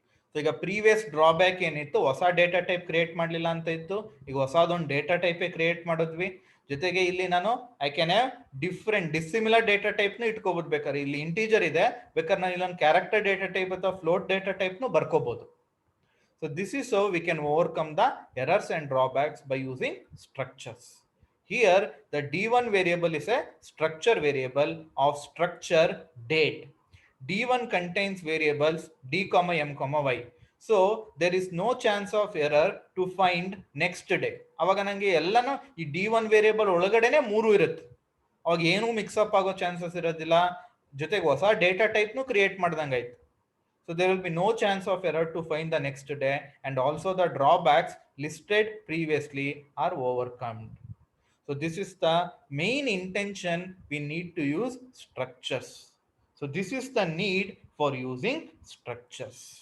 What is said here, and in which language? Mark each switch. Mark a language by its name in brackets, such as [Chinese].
[Kannada] So ಈಗ previous drawback ಏನಿತ್ತು, ಹೊಸ ಡೇಟಾ ಟೈಪ್ ಕ್ರಿಯೇಟ್ ಮಾಡಲಿಲ್ಲ ಅಂತ ಇತ್ತು. ಈಗ ಹೊಸದೊಂದು ಡೇಟಾ ಟೈಪೇ ಕ್ರಿಯೇಟ್ ಮಾಡಿದ್ವಿ. ಜೊತೆಗೆ ಇಲ್ಲಿ ನಾನು [English] I can have different dissimilar [Kannada] data ಟೈಪ್ನು ಇಟ್ಕೋಬಹುದು. ಬೇಕಾದ್ರೆ ಇಲ್ಲಿ ಇಂಟೀಜರ್ ಇದೆ, ಬೇಕಾದ್ರೆ ನಾನು ಇಲ್ಲೊಂದು ಕ್ಯಾರೆಕ್ಟರ್ ಡೇಟಾ ಟೈಪ್ ಅಥವಾ float data ಟೈಪ್ನು ಬರ್ಕೋಬಹುದು. [English] So this is how we can overcome the errors and drawbacks by using structures. Here the D1 variable is a structure variable of structure date. D1 contains variables D, M, Y. So there is no chance of error to find next day. [Kannada] ಅವಾಗ ನನಗೆ ಎಲ್ಲಾನು ಈ D1 variable ಒಳಗಡೆನೆ 3 ಇರುತ್ತೆ. ಅವಾಗ ಏನು mix up ಆಗೋ chances ಇರೋದಿಲ್ಲ. ಜೊತೆಗೆ ಹೊಸ data ಟೈಪ್ನು create ಮಾಡ್ದಂಗಾಯ್ತು. [English] So there will be no chance of error to find the next day, and also the drawbacks listed previously are overcome. So this is the main intention we need to use structures. So this is the need for using structures.